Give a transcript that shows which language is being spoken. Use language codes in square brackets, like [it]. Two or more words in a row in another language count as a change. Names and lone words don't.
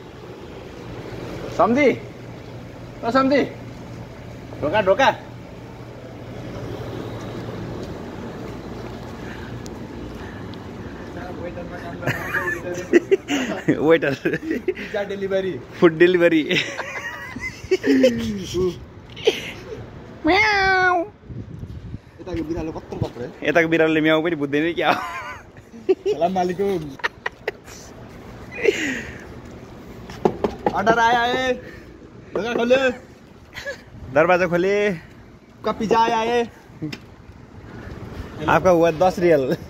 [ne] सम्झी ओ सम्झी, ढोका वेटर, [en] pizza delivery, food delivery. [ne] यताको बिरालो कत्रो पक्रे। यताको बिरालोले म्याउ पनि बुझ्दैन क्या। [ar] سلام عليكم. [hi] अर्डर आया है, ढोका खोले, दरवाजा खोले। आपका पिज्जा आया है। आपका हुआ 10 रियल।